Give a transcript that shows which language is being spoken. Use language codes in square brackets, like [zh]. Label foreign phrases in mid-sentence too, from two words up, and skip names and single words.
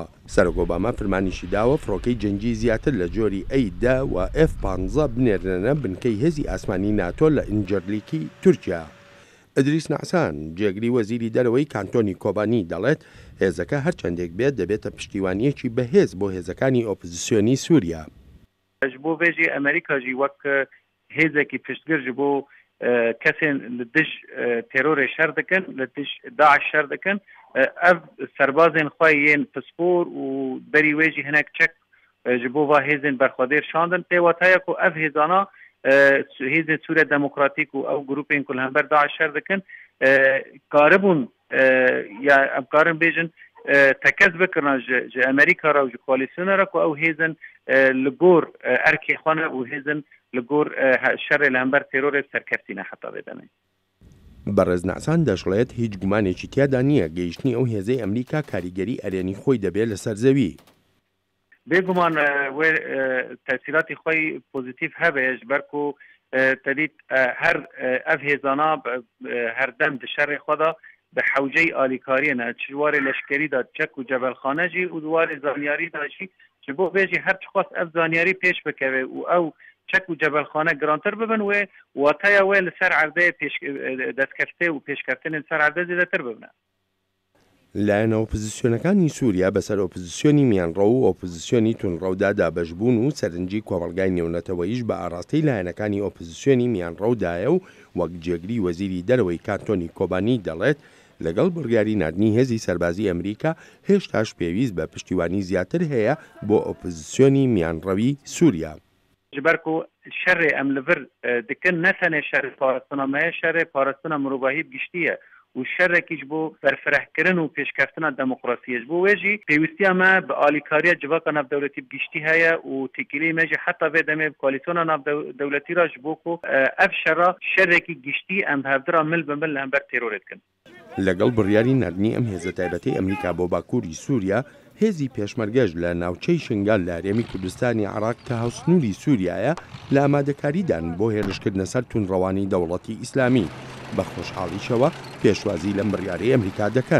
[ckb] سەرۆک ئۆباما فەرمانیشی داوە فڕۆکەی جەنگی زیاتر لە جۆری ئەیدا و F-15 بنێرنە بنکەی هێزی ئاسمانی ناتۆ لە ئینجەرلیکی تورکیا. ئەدریس نەعسان جێگری وەزیری دەرەوەی کانتۆنی کۆبانی دەڵێت هێزەکە هەرچەندێک بێت دەبێتە پشتیوانیەکی بەهێز بۆ هێزەکانی ئۆپۆزیسیۆنی سووریا. [ku] ji bo vê jî Amerîka jî wek hêzekî piştgir ji bo kesên li dij terorê şer dikin, li dij Daeş şer dikin, ev serbazên xwe yên pispor û berî wê jî hinek çek ji bo va hêzên berxwedêr şandin. Pê wataye ku ev hêzana hêzên Sûriya Demokratîk û ew grûpên ku li hember Daeş şer dikin karibûn ya em karin bêjin tekez bikirna ji Amerîka re û ji koalîsyona re ku ew hêzin li gor erkê xwe ne û hêzin li gor şerê li hember terorê serkeftî ne heta vê demê. [ckb] بەڕێز نەعسان دەژڵێت هیچ گومانێکی تیادا نییە گەیشتنی ئەو هێزەی ئەمریکا کاریگەری ئەرێنی خۆی دەبێت لەسەر زەوی. [ku] بێگومان wê tesîratî xwe pozîtîv hebe ji ber ku tedît her ev hêzana herdem di şerê xwe da bi hewceyê alîkariyê ne çi warê leşkerî da çek û cebelxane jî û warê zanyarî da jî ji bo vê jî her çixwast ev zanyarî pêş bikeve û ew çek û cebelxane girantir bibin wê wateya wê li ser erdeyê destkeftê û pêşkeftinên ser erde zêdetir bibine. [ckb] لایەنە ئۆپۆزیسیۆنەکانی سووریا بەسەر ئۆپۆزیسیۆنی میانڕۆ و ئۆپۆزیسیۆنی تونڕەودادا بەشبوون و سەرنجی کۆمەڵگای نێونەتەوەیش بە ئاڕاستەی لایەنەکانی ئۆپۆزیسیۆنی میانڕەودایە و وەک جێگری وەزیری دەرەوەی کانتۆنی کۆبانی دەڵێت لەگەڵ بڕیاری نردنی هێزی سەربازی ئەمریکا هێشتاش پێویست بە پشتیوانی زیاتر هەیە بۆ ئۆپۆزیسیۆنی میانڕەوی سووریا. [ku] ji ber ku şerê em li vir dikin ne tenê şerê parastina me ye şerê parastina mirovahî giştî ye û şerekî ji bo berfirehkirin û pêşkeftina demokrasiyê ji bo wê jî pêwîstiya me bi alîkariya civaka navdewletî giştî heye û têkiliyê me jî heta vê demê bi koalîsyona navdewletî ra ji bo ku ev şera şerekî giştî em hevdira mil bi mil li hember terorê dikin. [ckb] لەگەڵ بڕیاری نردنی ئەم هێزە تایبەتەی ئەمریکا بۆ باکووری سووریا هێزی پێشمەرگەش لە ناوچەی شنگال لە هەرێمی کوردستانی عێراق کە هاوسنووری سووریایە لە ئامادەکاریدان بۆ هێرشکردنە سەر تونڕەوانی دەوڵەتی ئیسلامی بە خۆشحاڵیشەوە پێشوازی لەم بڕیارەی ئەمریکا دەکەن.